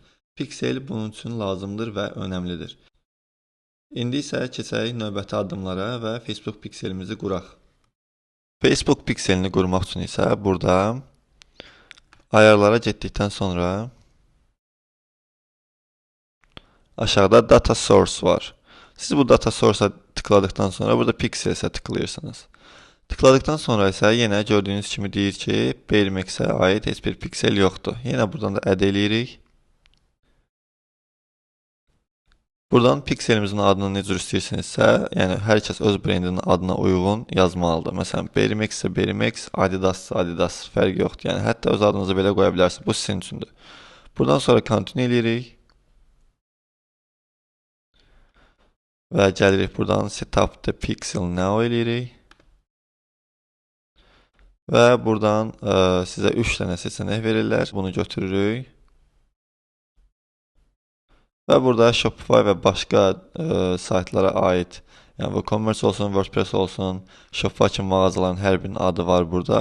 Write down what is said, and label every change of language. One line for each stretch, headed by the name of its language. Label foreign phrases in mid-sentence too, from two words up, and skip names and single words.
Azerbaijani: Piksel bunun üçün lazımdır və önəmlidir. İndi isə keçək növbəti addımlara və Facebook pikselimizi quraq. Facebook pikselini qurmaq üçün isə burada ayarlara getdikdən sonra aşağıda
English: data source
Azerbaijani: var. Siz bu
English: data source-a
Azerbaijani: tıkladıqdan sonra burada pixels-ə tıklayırsınız. Tıkladıqdan sonra isə yenə gördüyünüz kimi deyir ki, BRMX-ə aid heç bir piksel yoxdur. Yenə buradan da add eləyirik. Buradan pikselimizin adını necə istəyirsinizsə, yəni hər kəs öz brendinin adına uyğun yazmalıdır. Məsələn, Berimex isə Berimex, Adidas isə Adidas, fərqi yoxdur. Yəni hətta öz adınızı belə qoya bilərsiniz. Bu sizin üçündür. Buradan sonra continue eləyirik. Və gəlirik buradan
English: set up the pixel now
Azerbaijani: eləyirik. Və buradan sizə 3 dənə seçenek verirlər. Bunu götürürük. Və burada Shopify və başqa saytlara aid, yəni WooCommerce olsun, WordPress olsun, Shopify kimi mağazaların hər birinin adı var burada.